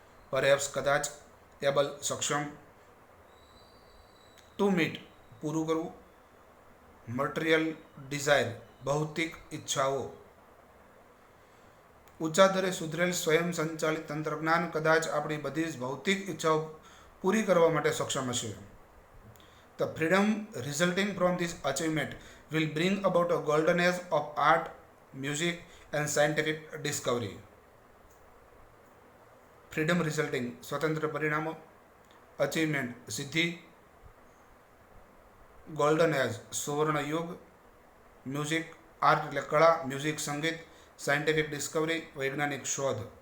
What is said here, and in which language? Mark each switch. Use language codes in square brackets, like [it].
[gu] Perhaps કદાચ, able સક્ષમ, to meet પૂરું કરવું, મટીરિયલ ડિઝાયર ભૌતિક ઈચ્છાઓ. ઊંચા દરે સુધરેલ સ્વયં સંચાલિત તંત્રજ્ઞાન કદાચ આપણી બધી જ ભૌતિક ઈચ્છાઓ પૂરી કરવા માટે સક્ષમ હશે. [en] The freedom resulting from this achievement will bring about a golden age of art, music and scientific discovery. Freedom resulting [gu] સ્વતંત્ર પરિણામો, અચીવમેન્ટ સિદ્ધિ, ગોલ્ડન એજ સુવર્ણ યુગ, મ્યુઝિક આર્ટ એટલે કળા, મ્યુઝિક સંગીત, સાયન્ટિફિક ડિસ્કવરી વૈજ્ઞાનિક શોધ.